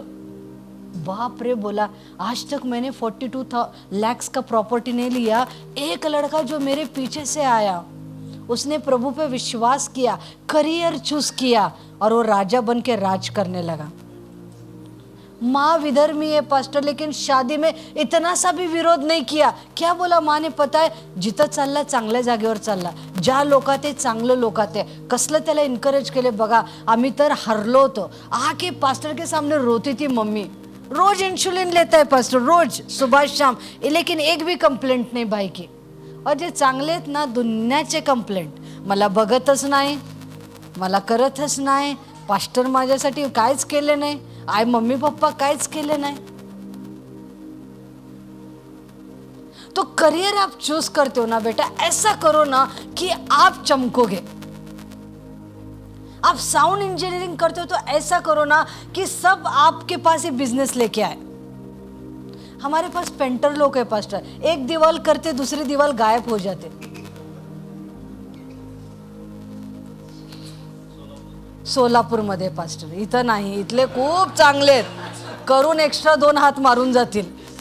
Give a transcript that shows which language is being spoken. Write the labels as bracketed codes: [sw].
[hi] बाप रे, बोला आज तक मैंने 42 लाख का प्रॉपर्टी नहीं लिया। एक लड़का जो मेरे पीछे से आया, उसने प्रभु पे विश्वास किया, करियर चूज किया, और वो राजा बन के राज करने लगा। माँ विधर्मी है पास्टर, लेकिन शादी में इतना सा भी विरोध नहीं किया। क्या बोला माँ ने, पता है [mr] जिथं चालला चांगल्या जागेवर चालला, ज्या लोकात आहे चांगलं लोकात आहे, कसलं त्याला इनकरेज केले बघा। आम्ही तर हरलो होतो, [hi] आके पास्टर के सामने रोती थी मम्मी। रोज इंसुलिन लेता है पास्टर, रोज सुबह शाम, लेकिन एक भी कंप्लेंट नाही भाई की। [mr] और जे चांगले आहेत ना, दुनियाचे कंप्लेंट, मला बघतच नाही, मला करतच नाही, पास्टर माझ्यासाठी काहीच केले नाही, आई मम्मी पप्पा काहीच केले नाही। [hi] तो करियर आप चूज करते हो ना बेटा, ऐसा करो ना कि आप चमकोगे। आप साउंड इंजीनियरिंग करते हो तो ऐसा करो ना कि सब आपके पास ही बिजनेस लेके आए। हमारे पास पेंटर लोग है पास्टर, एक दीवार करते दूसरी दीवार गायब हो जाते। [mr] सोलापूर मध्ये पास्टर, इथं नाही, इथले खूप चांगले आहेत, करून एक्स्ट्रा 2 हात मारून जातील।